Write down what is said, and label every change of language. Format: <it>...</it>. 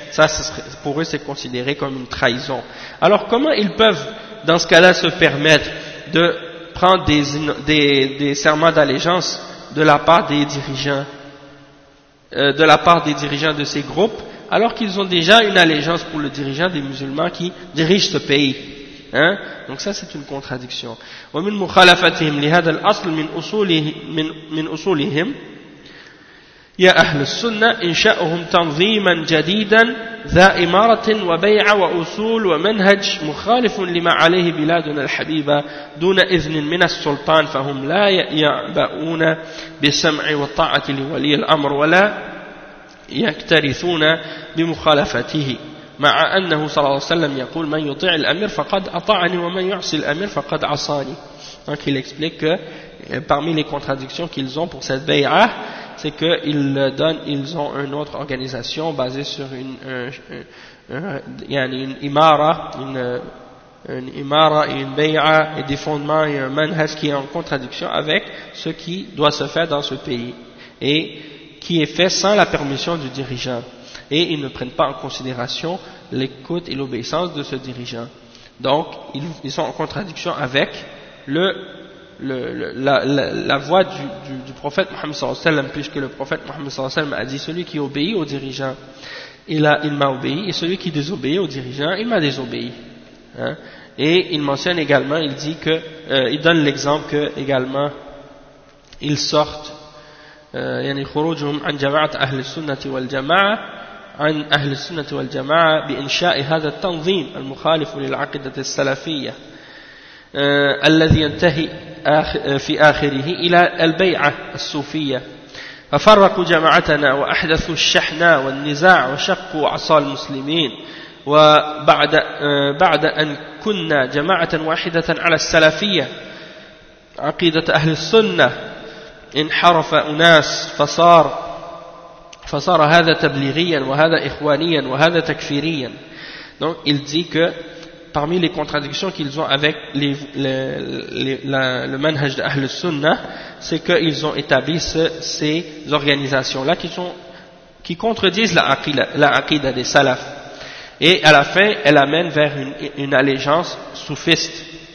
<fr>Ça, pour eux, c'est considéré comme une trahison. Alors, comment ils peuvent, dans ce cas-là, se permettre de prendre des serments d'allégeance de la part des dirigeants? De la part des dirigeants de ces groupes, alors qu'ils ont déjà une allégeance pour le dirigeant des musulmans qui dirige ce pays. Hein? Donc ça, c'est une contradiction.</fr> <ar>ومن مخالفتهم لهذا الأصل من أصولهم يا أهل السنة إنشاؤهم تنظيما جديدا ذا إمارة وبيعة وأصول ومنهج مخالف لما عليه بلادنا الحبيبة دون إذن من السلطان فهم لا يعبؤون بسمع وطاعة لولي الأمر ولا يكترثون بمخالفته مع أنه صلى الله عليه وسلم يقول من يطيع الأمير فقد أطاعني ومن يعصي الأمير فقد عصاني.</ar> <fr>Donc il explique que parmi les contradictions qu'ils ont pour cette bay'a, c'est qu'ils ont une autre organisation basée sur une imara, une imara et une bay'a et des fondements et un manhaj qui est en contradiction avec ce qui doit se faire dans ce pays et qui est fait sans la permission du dirigeant. Et ils ne prennent pas en considération l'écoute et l'obéissance de ce dirigeant. Donc, ils sont en contradiction avec la voix du prophète Mohammed sallallahu alayhi wa sallam, puisque le prophète Mohammed sallallahu alayhi wa sallam a dit « Celui qui obéit au dirigeant, il m'a obéi, et celui qui désobéit au dirigeant, il m'a désobéi. » Et il mentionne également, il donne l'exemple que également ils sortent</fr> <ar>« Yani khurujum an jama'at ahl sunnati wal jama'a » عن أهل السنة والجماعة بإنشاء هذا التنظيم المخالف للعقدة السلفية الذي ينتهي في آخره إلى البيعة الصوفية ففرقوا جماعتنا وأحدثوا الشحنة والنزاع وشقوا عصا المسلمين وبعد أن كنا جماعة واحدة على السلفية عقيدة أهل السنة انحرف أناس فصار هذا تبليغيا وهذا إخوانيا وهذا تكفيريا.</ar> <fr>Donc il dit que parmi les contradictions qu'ils ont avec le manhaj d'Ahl al-Sunnah, c'est qu'ils ont établi ces organisations-là qui contredisent la aqida des salafs. Et à la fin, elle amène vers une allégeance soufiste.</fr>